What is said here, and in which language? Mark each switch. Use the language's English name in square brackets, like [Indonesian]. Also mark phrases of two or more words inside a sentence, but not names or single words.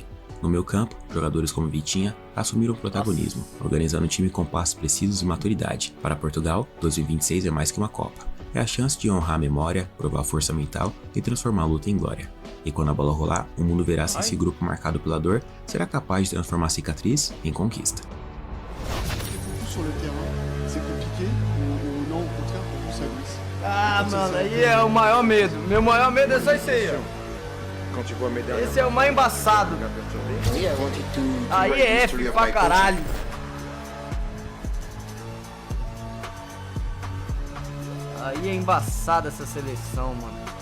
[Portuguese] No meio campo, jogadores como Vitinha assumiram o protagonismo, organizando o time com passos precisos e maturidade. Para Portugal, 2026 é mais que uma Copa. É a chance de honrar a memória, provar força mental e transformar a luta em glória. E quando a bola rolar, o mundo verá se esse grupo marcado pela dor será capaz de transformar a cicatriz em conquista. [French] Sur le terrain, c'est compliqué ou non, au contraire, pour vous ça glisse? [Portuguese] Ah, mano, aí é o maior medo. Meu maior medo é só isso aí, ó. Esse é o mais embaçado. Aí é F pra caralho. Aí é embaçada essa seleção, mano.